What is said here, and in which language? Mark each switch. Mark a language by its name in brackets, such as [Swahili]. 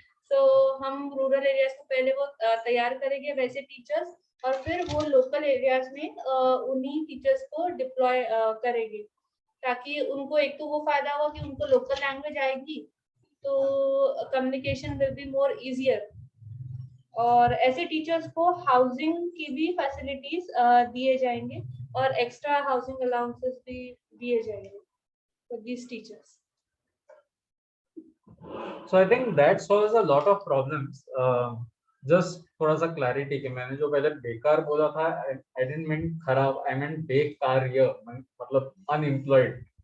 [Hindi] So हम rural areas को पहले वो तैयार करेंगे वैसे टीचर्स, और फिर वो लोकल एरियाज में उन्हीं टीचर्स को डिप्लॉय करेंगे, ताकि उनको एक तो वो फायदा होगा कि उनको लोकल लैंग्वेज आएगी तो communication will be more easier. और ऐसे टीचर्स को हाउसिंग की भी फैसिलिटीज दिए जाएंगे और एक्स्ट्रा हाउसिंग अलाउंसेस भी दिए जाएंगे for these teachers. [English] So I think that solves a lot of problems. [Hindi] Just थोड़ा सा क्लैरिटी कि मैंने जो पहले बेकार बोला था, I didn't mean खराब, I meant बेकार्य, मतलब unemployed.